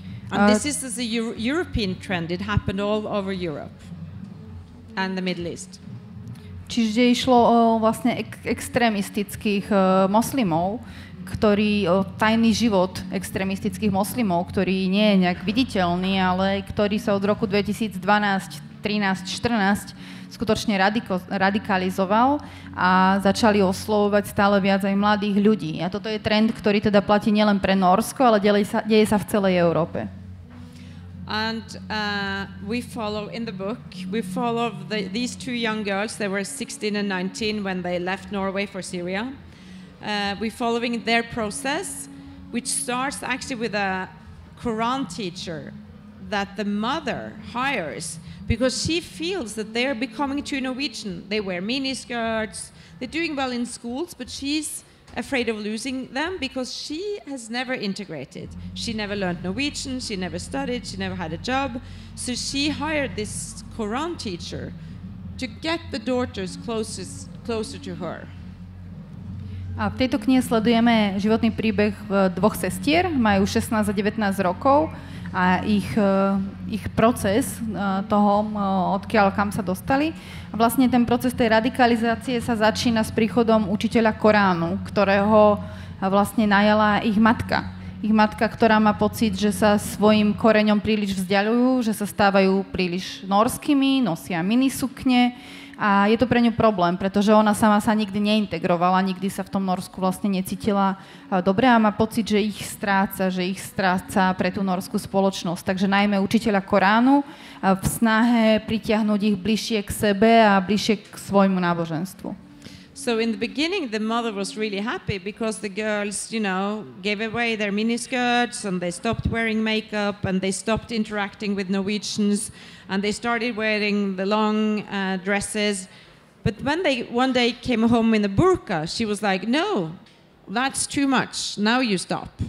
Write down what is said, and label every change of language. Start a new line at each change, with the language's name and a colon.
English: And this is a European trend. It happened all over Europe and the Middle East.
Slovak: Čiže išlo o vlastne extrémistických moslimov, tajný život extrémistických moslimov, ktorý nie je nejak viditeľný, ale ktorý sa od roku 2012, 13, 14 skutočne radikalizoval a začali oslovovať stále viac aj mladých ľudí. A toto je trend, ktorý teda platí nielen pre Nórsko, ale deje sa v celej Európe.
English: And we follow in the book, these two young girls. They were 16 and 19 when they left Norway for Syria. We're following their process, which starts actually with a Quran teacher that the mother hires because she feels that they're becoming too Norwegian. They wear miniskirts, they're doing well in schools, but she's afraid of losing them because she has never integrated. She never learned Norwegian, she never studied, she never had a job. So she hired this Quran teacher to get the daughters closer to her.
Slovak: A v tejto knihe sledujeme životný príbeh dvoch sestier, majú 16 a 19 rokov a ich proces toho, odkiaľ kam sa dostali. A vlastne ten proces tej radikalizácie sa začína s príchodom učiteľa Koránu, ktorého vlastne najala ich matka. Ich matka, ktorá má pocit, že sa svojim koreňom príliš vzdialujú, že sa stávajú príliš norskými, nosia minisukne. A je to pre ňu problém, pretože ona sama sa nikdy neintegrovala, nikdy sa v tom Norsku vlastne necítila dobre a má pocit, že ich stráca pre tú norskú spoločnosť. Takže najmä učiteľa Koránu v snahe pritiahnuť ich bližšie k sebe a bližšie k svojmu náboženstvu.
English: So in the beginning, the mother was really happy because the girls, you know, gave away their miniskirts and they stopped wearing makeup and they stopped interacting with Norwegians and they started wearing the long dresses. But when they one day came home in a burqa, she was like, no, that's too much. Now you stop.